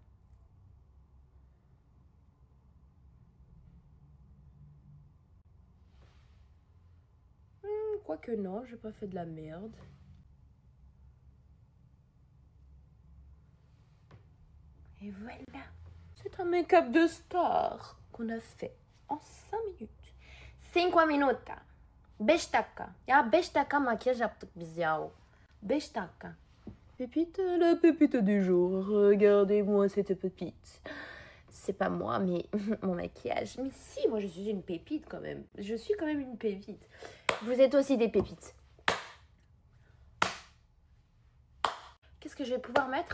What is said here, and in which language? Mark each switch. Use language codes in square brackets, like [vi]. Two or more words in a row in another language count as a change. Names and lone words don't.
[fr] Quoique non, j'ai pas fait de la merde. Et voilà. C'est un make-up de star qu'on a fait en 5 minutes. [tr] 5 minuta. 5 dakika. Ya 5 dakika makyaj yaptık biz yahu. 5 dakika. [fr] Pépite, la pépite du jour. Regardez-moi cette pépite. C'est pas moi, mais mon maquillage. Mais si, moi je suis une pépite quand même. Je suis quand même une pépite. Vous êtes aussi des pépites. Qu'est-ce que je vais pouvoir mettre?